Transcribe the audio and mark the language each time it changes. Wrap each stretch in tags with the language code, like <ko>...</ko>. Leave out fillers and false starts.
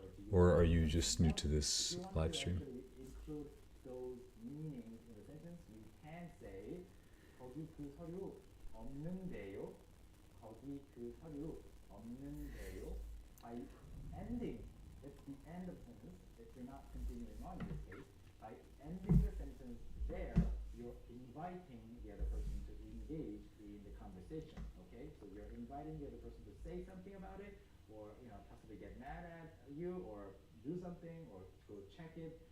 <en>Or are you just new to this live stream? Include those meanings in the sentence. You can say</en> <ko>거기 그 서류 없는데요. 거기 그 서류 없는데요.</ko> <en>By ending at the end of the sentence, if you're not continuing on in this case, by ending the sentence there, you're inviting the other person to engage in the conversation. Okay, so you're inviting the other person to say something about it, or possibly get mad at you, or do something, or go check it.</en>